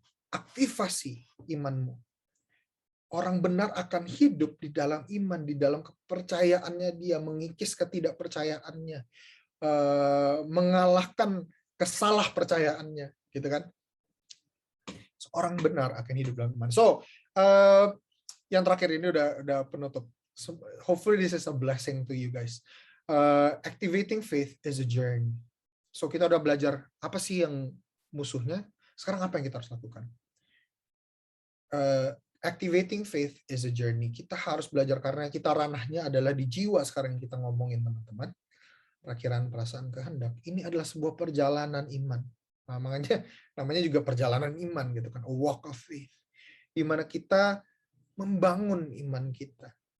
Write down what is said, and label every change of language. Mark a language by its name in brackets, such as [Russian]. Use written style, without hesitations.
[Indonesian] Aktivasi imanmu. Orang benar akan hidup di dalam iman, di dalam kepercayaannya dia, mengikis ketidakpercayaannya, mengalahkan kesalahpercayaannya, gitu kan? Orang benar akan hidup dalam iman. So, yang terakhir ini udah penutup. [English] So, hopefully this is a blessing to you guys. Activating faith is a journey. [Indonesian] So kita udah belajar apa sih yang musuhnya. Sekarang apa yang kita harus lakukan? [English] Activating faith is a journey. [Indonesian] Kita harus belajar karena kita ranahnya adalah di jiwa sekarang yang kita ngomongin, teman-teman. Perakiran perasaan kehendak. Ini adalah sebuah perjalanan iman. Nah, makanya namanya juga perjalanan iman gitu kan. [English] A walk of faith. [Indonesian] Di mana kita membangun iman kita.